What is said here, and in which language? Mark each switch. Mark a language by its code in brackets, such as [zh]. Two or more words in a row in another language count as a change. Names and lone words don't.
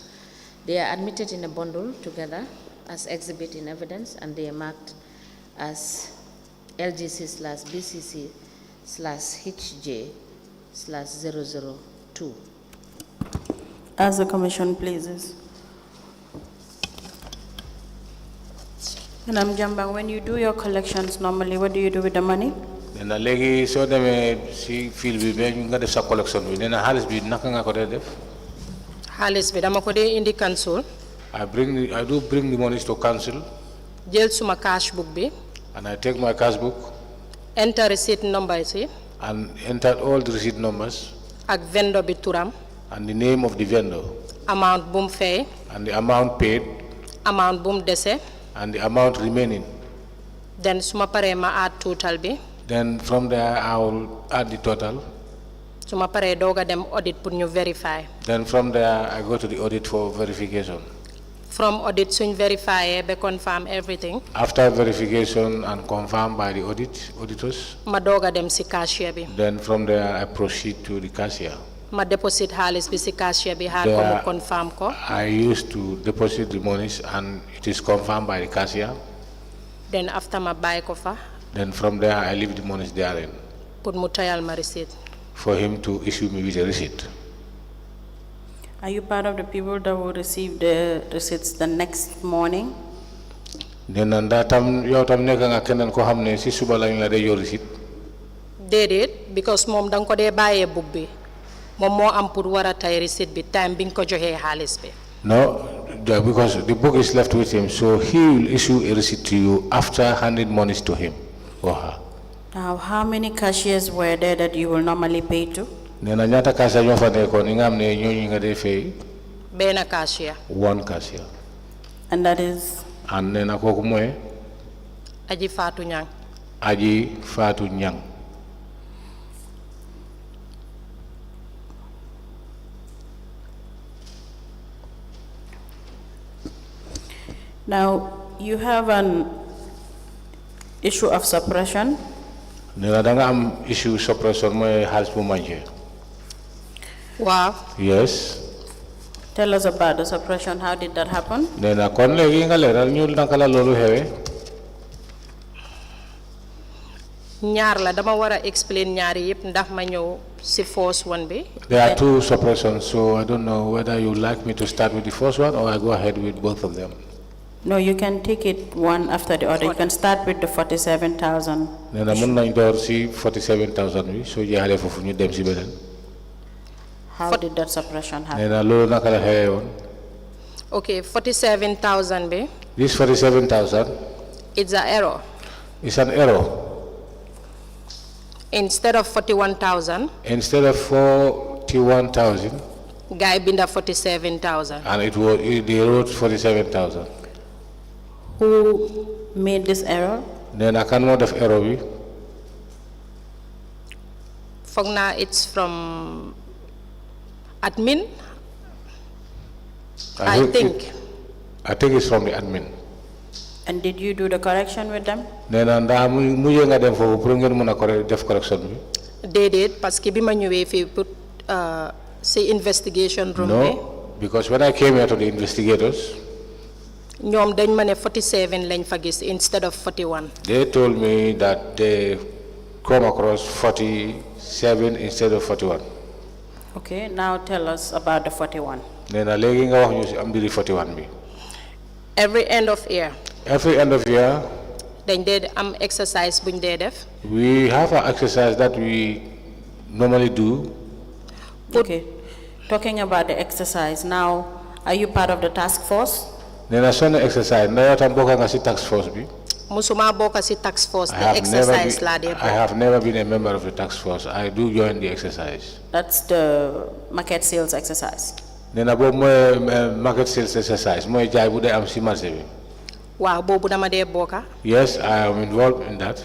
[en] They are admitted in a bundle together as exhibit in evidence, and they are marked as LGC/BCC/HJ/002. As the commission pleases. Madam Jambang, when you do your collections normally, what do you do with the money? [wo] Nena léegi soo demee si fil bi ba nga def sa collection bi nena xaalis bi naka nga ko dee def? Xaalis bi dama ko dee indi council. [en] I do bring the monies to council. [wo] Jël suma cash book bi. [en] And I take my cash book. Enter receipt numbers yi. And enter all the receipt numbers. [wo] Ak vendor bi turam. [en] And the name of the vendor. [wo] Amount bu mu fay. [en] And the amount paid. [wo] Amount bu mu dese. [en] And the amount remaining. [wo] Then suma paree ma [en] add total [wo] bi. [en] Then from there I will add the total. [wo] Suma paree dooga dem audit pour ñu verify. [en] Then from there I go to the audit for verification. From audit suñ verify be confirm everything. After verification and confirmed by the auditors, [wo] Ma doga dem si cashier bi. [en] then from there I proceed to the cashier. [wo] Ma deposit halis bi si cashier bi har ko mu [en] There, [wo] confirm ko. [en] I used to deposit the monies and it is confirmed by the cashier. Then after [wo] ma buy ko fa [en] Then from there I leave the monies therein [wo] put mu tayal ma receipt. [en] for him to issue me with a receipt. Are you part of the people that will receive the receipts the next morning? Then that [wo] tam yow tam nek nga kenen ko xamne ci suba lañ la day yor receipt. Déedéet because mom dang ko dee bàyyee book bi mom moo am pour war a tay receipt bi time bi nga ko joxee xaalis bi. [en] No, because the book is left with him, so he will issue a receipt to you after handing monies to him or her. Now, how many cashiers were there that you will normally pay to? [wo] Nena ñata cashier ñoo fa nekkoon nga xam ne ñooñu nga dee fay. Benn cashier. [en] One cashier. And that is? [wo] And nena kooku mooy Aji Fatou Nyang. [en] Aji Fatou Nyang. Now, you have an issue of suppression. [wo] Nena da nga am [en] issue suppression [wo] mooy xaalis bu manqué. Wow. [en] Yes. Tell us about the suppression. How did that happen? [wo] Nena kon léegi nga leeral ñu naka la loolu xewee. ñaar la dama war a explain ñaari yëpp ndax ma ñëw si [en] first one [wo] bi. [en] There are two suppressions, so I don't know whether you like me to start with the first one or I go ahead with both of them. No, you can take it one after the other. You can start with the 47,000. [wo] Nena mun nañ door si 47,000 bi soo jeexalee foofu ñu dem si beneen. [en] How did that suppression happen? [wo] Nena loolu naka la xewee woon. Okay, 47,000 bi. [en] This 47,000 It's an error. is an error. Instead of 41,000, Instead of 41,000, [wo] guy binda 47,000. [en] and they wrote 47,000. Who made this error? [wo] Nena kan moo def error bi. Foog naa [en] it's from admin. I think. I think it's from the admin. And did you do the correction with them? [wo] Nena ndax mujjee nga dem foofu pour ngeen mën a def correction bi. Déedéet [fr] parce que [wo] bi ma ñëwee fii pour si [en] investigation room [wo] bi. [en] No, because when I came here to the investigators, [wo] ñoom dañ ma ne 47 lañ fa gis [en] instead of [wo] 41. [en] they told me that they come across 47 instead of 41. Okay, now tell us about the 41. [wo] Nena léegi nga wax ñu si am mbiri 41 bi. [en] Every end of year. Every end of year, [wo] dañ dee am exercise buñ dee def. [en] we have an exercise that we normally do. Okay, talking about the exercise, now, are you part of the task force? [wo] Nena sonna exercise ndax yow tam bokk nga si [en] task force [wo] bi. musuma bokk si [en] task force the exercise [wo] laa dee [en] I have never been a member of the task force. I do join the exercise. That's the market sales exercise. [wo] Nena boobu mooy [en] market sales exercise [wo] mooy jaay bu dee am si marché bi. waaw boobu dama dee bokka. [en] Yes, I am involved in that.